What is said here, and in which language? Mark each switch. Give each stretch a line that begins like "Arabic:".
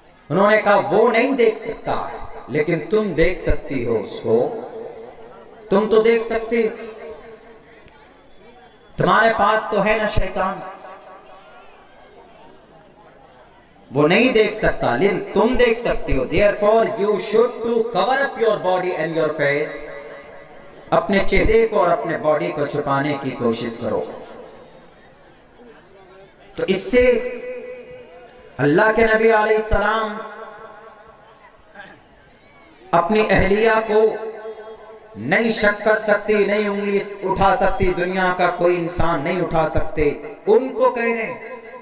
Hindi: उन्होंने कहा वो नहीं देख सकता, लेकिन तुम देख सकती हो उसको, तुम तो देख सकती हो। तुम्हारे पास तो है ना शैतान, वो नहीं देख सकता लेकिन तुम देख सकती हो।
English: Therefore you should to cover up your body and your face।
Hindi: अपने चेहरे को और अपने बॉडी को छुपाने की कोशिश करो। तो इससे अल्लाह के नबी अलैहिस्सलाम अपनी अहलिया को नहीं शक कर सकती, नहीं उंगली उठा सकती, दुनिया का कोई इंसान नहीं उठा सकते, उनको कह रहे।